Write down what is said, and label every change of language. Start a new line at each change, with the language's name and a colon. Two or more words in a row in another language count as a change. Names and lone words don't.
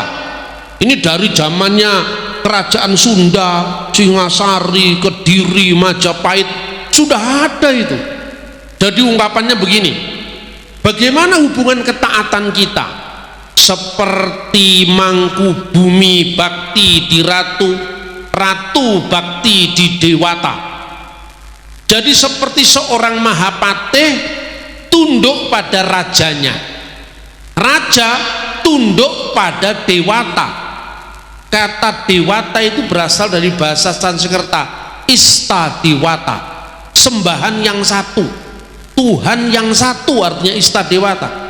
Indonesian: Ini dari zamannya kerajaan Sunda, Singasari, Kediri, Majapahit, sudah ada itu. Jadi ungkapannya begini, bagaimana hubungan ketaatan kita?
Sundanese: Seperti mangku bumi bakti di ratu, ratu bakti di dewata.
Indonesian: Jadi seperti seorang Mahapatih tunduk pada rajanya, raja tunduk pada dewata. Kata dewata itu berasal dari bahasa Sanskerta,
Sanskrit: ista dewata,
Indonesian: sembahan yang satu, Tuhan yang satu, artinya
Sanskrit: ista dewata.